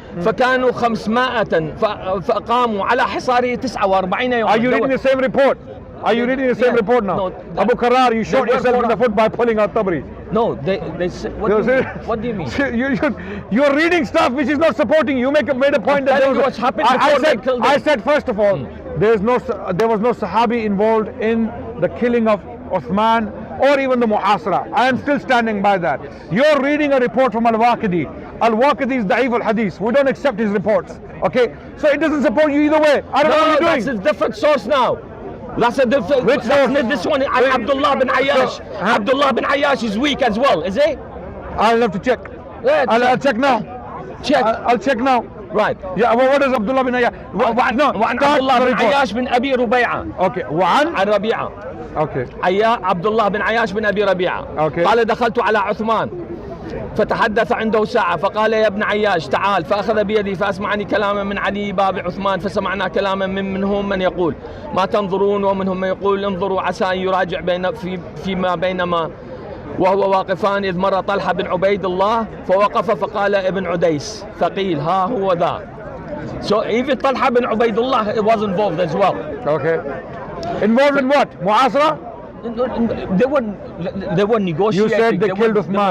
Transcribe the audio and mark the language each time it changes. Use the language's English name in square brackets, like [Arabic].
[Arabic] فكانوا 500 فقاموا على حصاره 49 يوما. [English] Are you reading the same report? Are you reading the same report now? No, Abu Karar, you shot yourself in the foot by pulling out Tabri. No, they what do you mean? You're reading stuff which is not supporting you. Made a point that what's happened before they killed him. I said first of all, there was no Sahabi involved in the killing of Uthman or even the Muhasara. I am still standing by that. You're reading a report from Al-Waqidi. Al-Waqidi is Da'if al-Hadith. We don't accept his reports. Okay? So it doesn't support you either way. I don't know what you're doing. That's a different source now. That's a different. Which source? This one, Abdullah bin Ayyash. Abdullah bin Ayyash is weak as well, is he? I'll have to check. Yeah, I'll check now. Check. I'll check now. Right. Yeah, well, what is Abdullah bin Ayyash? No, [Arabic] وعن عبد الله بن عياش بن أبي ربيعة. [English] Okay. وعن [Arabic] عن ربيعة. [English] Okay. [Arabic] عبد الله بن عياش بن أبي ربيعة. [English] Okay. [Arabic] قال دخلت على عثمان فتحدث عنده ساعة فقال يا ابن عياش تعال فأخذ بيدي فأسمعني كلاما من علي باب عثمان فسمعنا كلاما منهم من يقول ما تنظرون ومنهم من يقول انظروا عسى أن يراجع فيما بينما وهو واقفان إذ مر طلحة بن عبيد الله فوقف فقال ابن عديس ثقيل ها هو ذا. [English] So even Talha bin Ubaidullah was involved as well. Okay. Involved in what? Mu'asara? They were negotiating. You said they killed Uthman.